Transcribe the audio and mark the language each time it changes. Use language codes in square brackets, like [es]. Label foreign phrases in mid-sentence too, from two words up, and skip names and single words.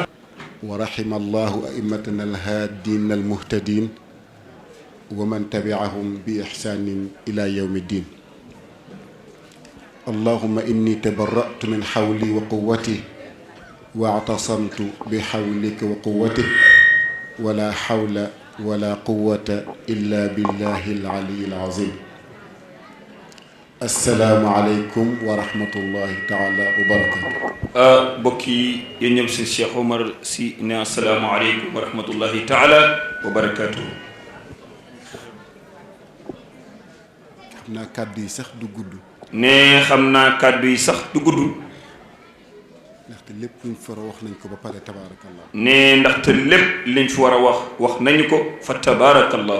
[ar] ورحم الله أئمتنا الهادين المهتدين ومن تبعهم بإحسان إلى يوم الدين اللهم إني تبرأت من حولي وقوتي واعتصمت بحولك وقوتك ولا حول ولا قوة إلا بالله العلي العظيم السلام عليكم ورحمة الله تعالى وبركاته بكي ينيب سي الشيخ عمر سي السلام عليكم ورحمة الله تعالى وبركاته [wo] xamna kaddu yi sax du gudd ne xamna kaddu yi sax du gudd ndaxte lépp luñ fi war a wax nañ ko ba pare tabarakallah ne ndaxte lépp liñ fi war a wax nañu ko fa tabarakallah